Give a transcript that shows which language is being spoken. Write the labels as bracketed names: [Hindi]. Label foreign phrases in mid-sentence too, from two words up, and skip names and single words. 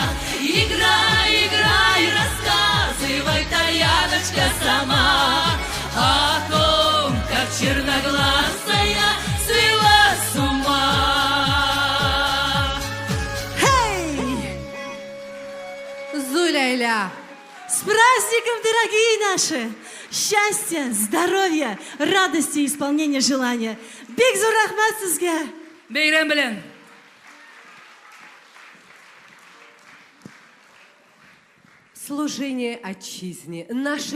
[Russian] Играй, играй, рассказывай, тальяночка, сама о том, как черноглазая свела с ума. Хей! Зуляйля. С праздником, дорогие наши! Счастья, здоровья, радости и исполнения желания. [Tatar] Бик зур рахмат сезгә! Бейрам белән! [Russian] Служение отчизне. Нашей